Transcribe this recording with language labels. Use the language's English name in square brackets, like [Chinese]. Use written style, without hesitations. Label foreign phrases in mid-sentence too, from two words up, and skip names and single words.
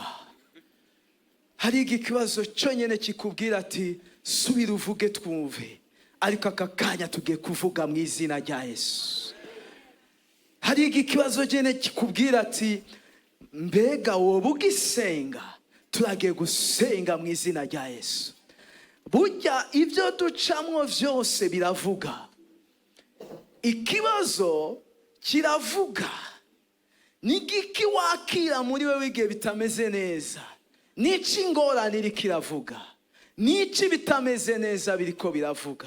[Rundi] Hari ikibazo cyonyine kikubwira ati subira uvuge twumve, ariko aka kanya tugiye kuvuga mu izina rya Yesu. Hari ikibazo cyonyine kikubwira ati mbega wowe ugisenga, turagiye gusenga mu izina rya Yesu. Burya ibyo ducamwo byose biravuga. Ikibazo kiravuga. Nigiki wakira muri wewe igihe bitameze neza? Nici ingorane iri kiravuga? Nici bitameze neza biriko biravuga?